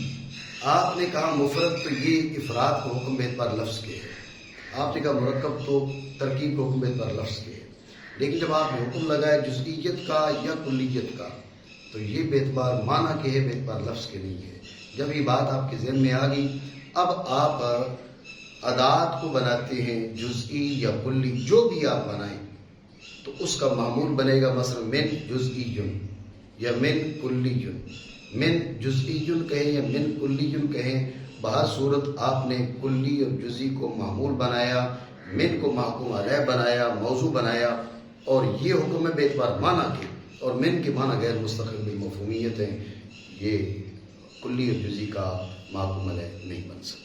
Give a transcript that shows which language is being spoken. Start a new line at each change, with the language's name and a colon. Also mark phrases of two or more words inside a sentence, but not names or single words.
Urdu: آپ نے کہا مفرد تو یہ افراد کو حکم بے اعتبار لفظ کے ہے، آپ نے کہا مرکب تو ترکیب کو حکم بے اعتبار لفظ کے ہے، لیکن جب آپ نے حکم لگائے جزئیت کا یا کلیت کا تو یہ بے اعتبار معنی کے ہے، بے اعتبار لفظ کے نہیں ہے۔ جب یہ بات آپ کے ذہن میں آ گئی، اب آپ ادات کو بناتے ہیں جزئی یا کلی، جو بھی آپ بنائیں تو اس کا معمول بنے گا مثلا من جزئی یا من کلی، من جزئی کہیں یا من کلی کہیں، بہر صورت آپ نے کلی اور جزئی کو معمول بنایا، من کو محکوم علیہ بنایا، موضوع بنایا، اور یہ حکم ہے بے اعتبار معنی کے، اور من کے معنی غیر مستقل بالمفہومیت ہیں، یہ کلی اور جزئی کا محکوم علیہ نہیں بن سکتا۔